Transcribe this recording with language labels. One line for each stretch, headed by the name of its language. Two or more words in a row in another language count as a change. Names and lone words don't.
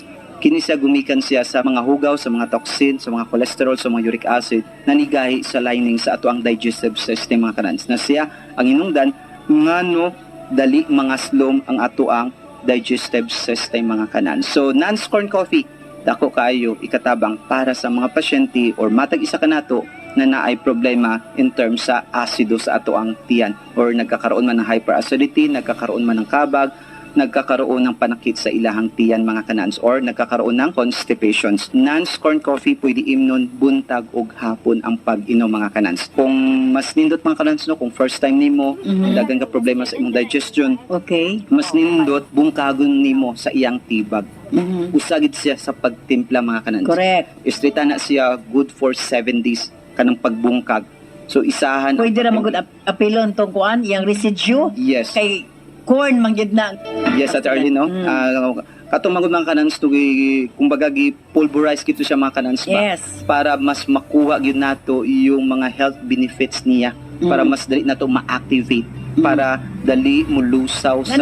Cebuano: Kini siya gumikan siya sa mga hugaw, sa mga toxin, sa mga cholesterol, sa mga
English: uric acid
Cebuano: na nigahi sa lining sa ato ang digestive system mga kanans. Na siya ang inungdan ngano dali mangaslom ang ato ang digestive system mga kanans. So Nance Corn Coffee dako kaayo ikatabang para sa mga pasyente or matag isa kanato na naay problema
English: in terms
Cebuano: sa asido sa ato ang tiyan or
Filipino: nagkakaroon man ng hyperacidity, nagkakaroon man ng kabag, nagkakaroon ng panakit
Cebuano: sa ilahang tiyan mga kanans or nagkakaroon ng constipations. Nance Corn Coffee pwede imnon buntag og hapon ang pag-inom mga kanans. Kung mas nindot mga kanans no, kung
English: first time
Cebuano: nimo, dagan ka problema sa imong digestion,
English: Okay.
Cebuano: mas nindot bungkagon nimo sa iyang tibag. Usagid siya sa pagtimpla mga kanans.
English: Correct.
Cebuano: Istrita na siya
English: good for 7 days
Cebuano: kanang pagbungkag. So isahan Pwede ra magud apilon tong kuan, iyang residue.
English: Yes.
Cebuano: Kay corn mangyud na.
English: Yes, at early, no?
Cebuano: Katong magud mga kanans to kumbaga gi-pulverize kito siya mga kanans ba?
English: Yes.
Cebuano: Para mas makuha gyud nato yung mga
English: health benefits
Cebuano: niya para mas dali nato ma-activate para dali mulusaw sa